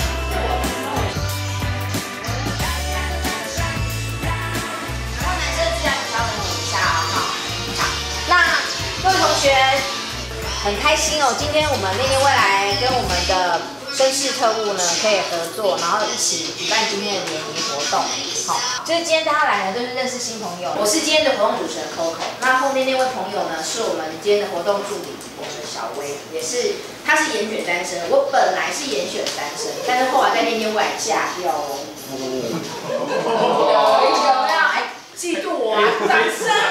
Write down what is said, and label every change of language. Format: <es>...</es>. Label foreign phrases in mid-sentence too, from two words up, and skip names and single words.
<zh>然後男生的資料稍等我一下啊，好，那各位同學很開心哦，今天我們念念未來跟我們的绅士特務呢可以合作，然後一起舉辦今天的聯誼活動。好，就是今天大家來呢，都是認識新朋友。我是今天的活動主持人 Coco， 那後面那位朋友呢，是我們今天的活動助理，我們的小薇，他是嚴選單身。我本來是嚴選單身，但是後來在念念未來嫁掉哦。有沒有？哎，嫉妒我啊！掌聲啊！</zh>